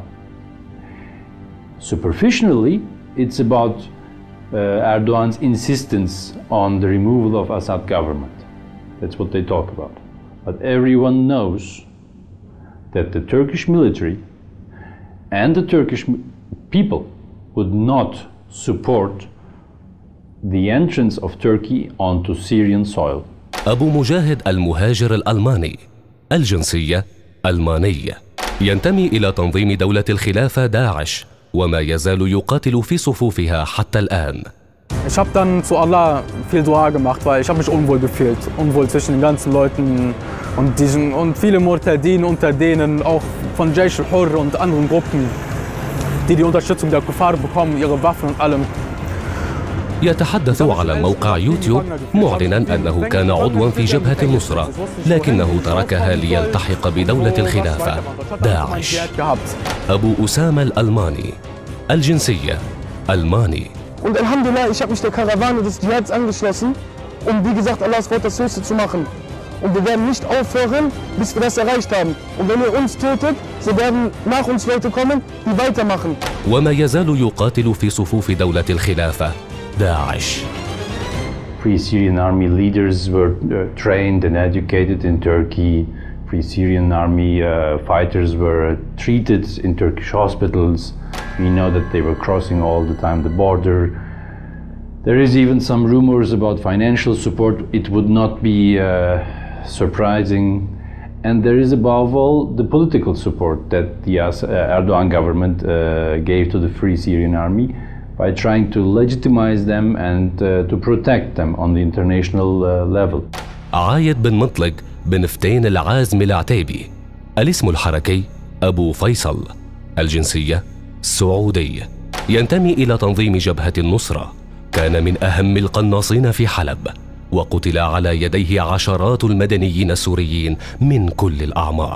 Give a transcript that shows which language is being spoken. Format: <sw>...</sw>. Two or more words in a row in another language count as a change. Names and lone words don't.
<en>Superficially, it's about Erdogan's insistence on the removal of Assad government. That's what they talk about. But everyone knows that the Turkish military and the Turkish people would not support the entrance of Turkey onto Syrian soil.</en> <ar>أبو مجاهد المهاجر الألماني، الجنسية ألماني، ينتمي إلى تنظيم دولة الخلافة داعش، وما يزال يقاتل في صفوفها حتى الآن.</ar> <de>Ich habe dann zu Allah viel Dua gemacht, weil ich habe mich unwohl gefühlt, unwohl zwischen den ganzen Leuten und viele Murtadin unter denen, auch von Jaysh al-Hurr und anderen Gruppen, die Unterstützung der Kuffar bekommen, ihre Waffen und allem.</de> <ar>يتحدث على موقع يوتيوب معلنا أنه كان عضوا في جبهة النصرة، لكنه تركها ليلتحق بدولة الخلافة داعش. أبو أسامة الألماني، الجنسية ألماني.</ar> <de>Und Alhamdulillah, ich habe mich der Karawane des Dschihads angeschlossen, wie gesagt, Allahs Wort das Höchste zu machen. Und wir werden nicht aufhören, bis wir das erreicht haben. Und wenn ihr uns tötet, so werden nach uns Leute kommen, die weitermachen.</de> <ar>وما يزال يقاتل في صفوف دولة الخلافة داعش.</ar> <en>Free Syrian Army leaders were trained and educated in Turkey. Free Syrian Army fighters were treated in Turkish hospitals. We know that they were crossing all the time the border. There is even some rumors about financial support. It would not be surprising. And there is above all the political support that the Erdogan government gave to the Free Syrian Army by trying to legitimize them and to protect them on the international level.</en> <ar>عايد بن مطلق بن فتين العازم العتيبي، الاسم الحركي أبو فيصل، الجنسية سعودي، ينتمي إلى تنظيم جبهة النصرة، كان من أهم القناصين في حلب، وقتل على يديه عشرات المدنيين السوريين من كل الأعمار.</ar>